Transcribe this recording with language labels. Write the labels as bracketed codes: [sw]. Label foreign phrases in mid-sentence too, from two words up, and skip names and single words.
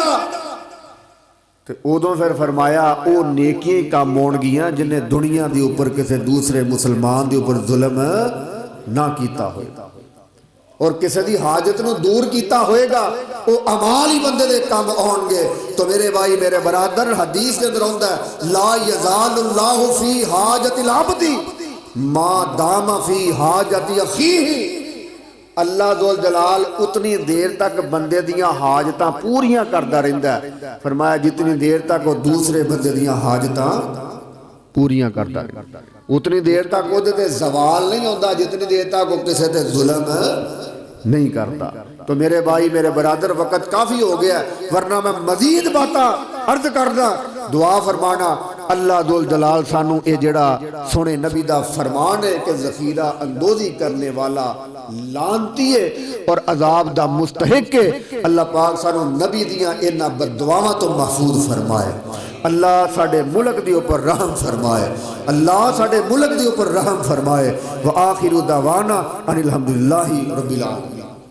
[pa] تو اودوں پھر فرمایا وہ نیکی کام ہوݨگیاں جنہیں دنیا کے اوپر کسی دوسرے مسلمان کے اوپر ظلم نہ کیا ہوئے گا اور کسی کی حاجت نوں دور کیا ہوئے گا، وہ اعمال ہی بندے دے کام آؤݨگے. تو میرے بھائی میرے برادر، حدیث کے اندر آؤندا ہے, [ar] لا يزال الله في حاجة العبد ما دام في حاجة أخيه. [pa] اللہ ذوالجلال اتنی دیر تک بندے دیاں حاجتاں پوریاں کردا رہندا ہے. فرمایا جتنی دیر تک وہ دوسرے بندے دیاں حاجتاں پوریاں کردا رہندا, [ur] اتنی دیر تک وہ زوال نہیں ہوتا جتنی دیر تک وہ کسی تے ظلم نہیں کرتا. تو میرے بھائی میرے برادر، وقت کافی ہو گیا، ورنہ میں مزید باتیں عرض کردا. [pa] دعا فرمانا اللہ ذوالجلال سانوں یہ جیہڑا سوہݨے نبی دا فرمان ہے کہ ذخیرہ اندوزی کرنے والا لعنتی ہے اور عذاب دا مستحق ہے، اللہ پاک سانوں نبی دیاں انہاں بددعاواں توں محفوظ فرمائے. اللہ ساڈے ملک دے اوپر رحم فرمائے، اللہ ساڈے ملک دے اوپر رحم فرمائے. [ar] وآخر دعوانا أن الحمد لله رب العالمين.